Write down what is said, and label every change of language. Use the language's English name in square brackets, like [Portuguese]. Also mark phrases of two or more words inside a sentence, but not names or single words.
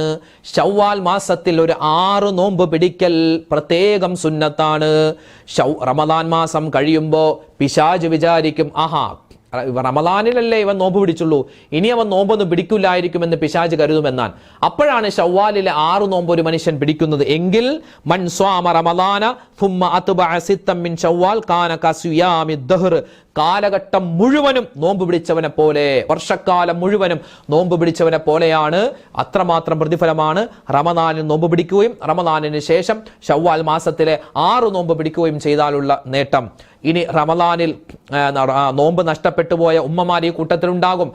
[Malayalam] ശവ്വാൽ മാസത്തിൽ ഒരു 6 നോമ്പ് പിടിക്കൽ പ്രത്യേകം സുന്നത്താണ്. റമദാൻ മാസം കഴിയുമ്പോൾ പിശാച് വിചാരിക്കും, ആഹാ റമദാനിലല്ലേ ഇവൻ നോമ്പ് പിടിച്ചുള്ളൂ, ഇനി അവൻ നോമ്പൊന്നും പിടിക്കില്ലായിരിക്കുമെന്ന് പിശാച് കരുതുമെന്നാൻ. അപ്പോഴാണ് ശവ്വാലിലെ 6 നോമ്പ് ഒരു മനുഷ്യൻ പിടിക്കുന്നത് എങ്കിൽ [Arabic] من صام رمضان ثم أتبع ستا من شوال كان كصيام الدهر, [Malayalam] കാലഘട്ടം മുഴുവനും നോമ്പ് പിടിച്ചവനെ പോലെ, വർഷക്കാലം മുഴുവനും നോമ്പ് പിടിച്ചവനെ പോലെയാണ്. അത്രമാത്രം പ്രതിഫലമാണ് റമദാനിൽ നോമ്പ് പിടിക്കുകയും റമദാനിന് ശേഷം ശവ്വാൽ മാസത്തിലെ 6 നോമ്പ് പിടിക്കുകയും ചെയ്താലുള്ള നേട്ടം. ഇനി റമദാനിൽ നോമ്പ് നഷ്ടപ്പെട്ടു പോയ ഉമ്മമാർ ഈ കൂട്ടത്തിലുണ്ടാകും.